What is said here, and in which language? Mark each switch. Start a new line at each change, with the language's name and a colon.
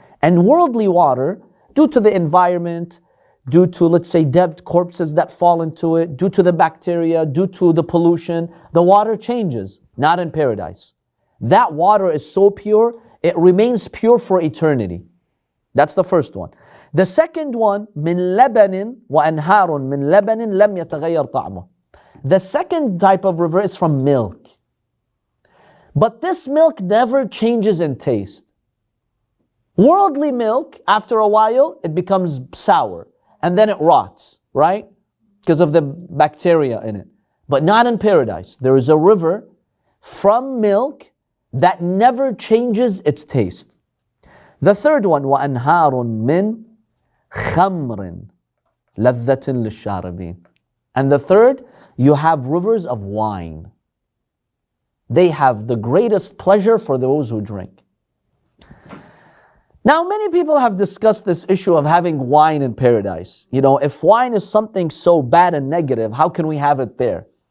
English: And worldly water, due to the environment, due to, let's say, dead corpses that fall into it, due to the bacteria, due to the pollution, the water changes. Not in paradise. That water is so pure, it remains pure for eternity. That's the first one. The second one,
Arabic: من لبن وأنهار من لبن لم يتغير طعمه.
English: The second type of river is from milk. But this milk never changes in taste. Worldly milk, after a while, it becomes sour and then it rots, right? Because of the bacteria in it. but not in paradise. There is a river from milk that never changes its taste. The third one,
Arabic: وَأَنْهَارٌ مِّن خَمْرٍ لَذَّةٍ لِلشَّارِبِينَ.
English: And the third, you have rivers of wine. They have the greatest pleasure for those who drink. Now, many people have discussed this issue of having wine in paradise. You know, if wine is something so bad and negative, how can we have it there?